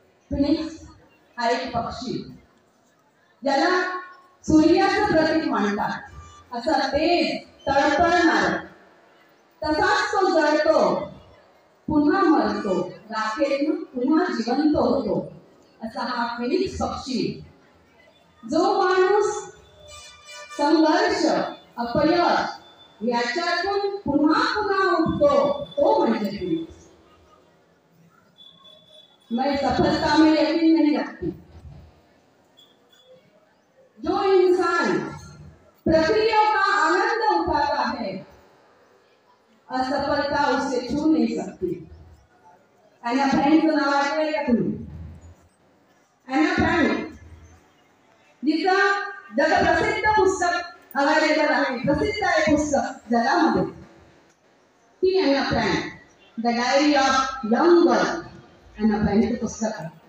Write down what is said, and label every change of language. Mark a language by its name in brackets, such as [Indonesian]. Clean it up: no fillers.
[Marathi] Phoenix हा एक पक्षी ज्याला सूर्याचं प्रतीक मानतात, असा तेज तळपळणार, तसाच तो जळतो, पुन्हा मरतो, राखेतून पुन्हा जिवंत होतो, असा हा फिनिक्स पक्षी. जो माणूस संघर्ष अपयश याच्यातून पुन्हा पुन्हा उठतो तो म्हणजे फिनिक्स. [Hindi] मैं सफलता में यकीन नहीं रखती. जो इंसान प्रक्रिया का आनंद उठाता है असफलता उससे छू नहीं सकती. [Marathi] एना फ्रँकचं नाव ऐकलंय का तुम्ही? एना फ्रँक जिचं जगप्रसिद्ध पुस्तक अवेलेबल आहे, प्रसिद्ध आहे पुस्तक जगामध्ये, ती एना frank, the diary of young girl, एना फ्रँकचं पुस्तक आहे.